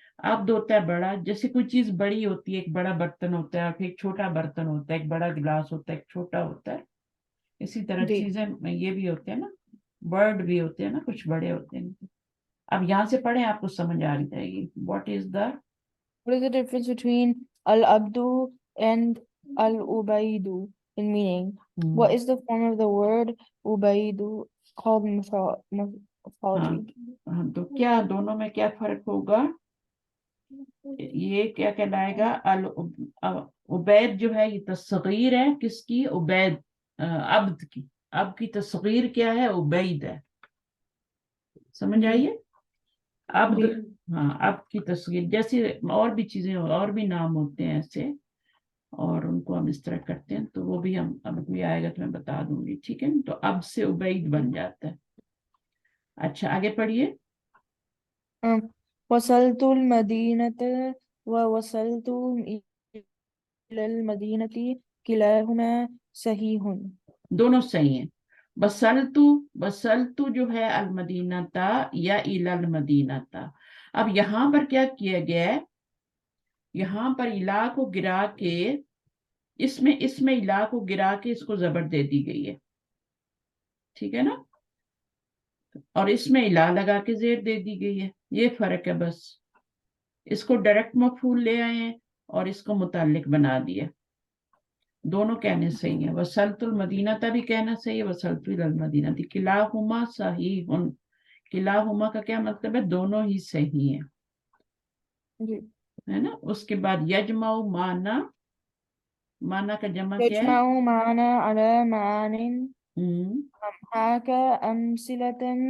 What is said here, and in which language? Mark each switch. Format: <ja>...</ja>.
<ur>عبد ہوتا ہے بڑا, جیسے کوئی چیز بڑی ہوتی ہے, ایک بڑا برتن ہوتا ہے, پھر ایک چھوٹا برتن ہوتا ہے, ایک بڑا گلاس ہوتا ہے, ایک چھوٹا ہوتا ہے. اسی طرح جی چیزیں یہ بھی ہوتے ہیں نا, برڈ بھی ہوتے ہیں نا, کچھ بڑے ہوتے ہیں. اب یہاں سے پڑھیں, آپ کو سمجھ آ جائے گی.</ur> <en>What is the What is the difference between al-abdu and al-ubaidu in meaning? What is the form of the word ubaidu called morphology?</en> <ur>تو کیا دونوں میں کیا فرق ہوگا, یہ کیا کہلائے گا, عبید جو ہے یہ تصغیر ہے کس کی, عبید عبد کی. عبد کی تصغیر کیا ہے, عبید ہے. سمجھ جی آئیے, عبد, جی ہاں عبد کی تصغیر. جیسے اور بھی چیزیں اور بھی نام ہوتے ہیں ایسے, اور ان کو ہم اس طرح کرتے ہیں, تو وہ بھی ہم اب بھی آئے گا تو میں بتا دوں گی, ٹھیک ہے. تو عبد سے عبید بن جاتا ہے. اچھا آگے پڑھیے.</ur> <ar>وصلت المدينة ووصلت إلى المدينة كلاهما صحيح.</ar> <ur>دونوں صحیح ہیں. بسلتو, بسلتو جو ہے المدینہ تا یا الی المدینہ تا. اب یہاں پر کیا کیا گیا ہے, یہاں پر الا کو گرا کے, اس میں الا کو گرا کے اس کو زبر دے دی گئی ہے, ٹھیک ہے نا, اور اس میں الا لگا کے زیر دے دی گئی ہے. یہ فرق ہے بس. اس کو ڈائریکٹ مفعول لے آئے ہیں اور اس کو متعلق بنا دیا. دونوں کہنے صحیح ہیں,</ur> <ar>وصلت المدینہ تا</ar> <ur>بھی کہنا صحیح ہے,</ur> <ar>وصلت الی المدینہ تی. کلاہما صحیح.</ar> <ur>کلاہما کا کیا مطلب ہے, دونوں ہی صحیح ہیں, جی ہے نا. اس کے بعد یجمع مانا, مانا کا جمع کیا ہے,</ur> <ar>يجمع معنا على معان هاك أمثلة</ar>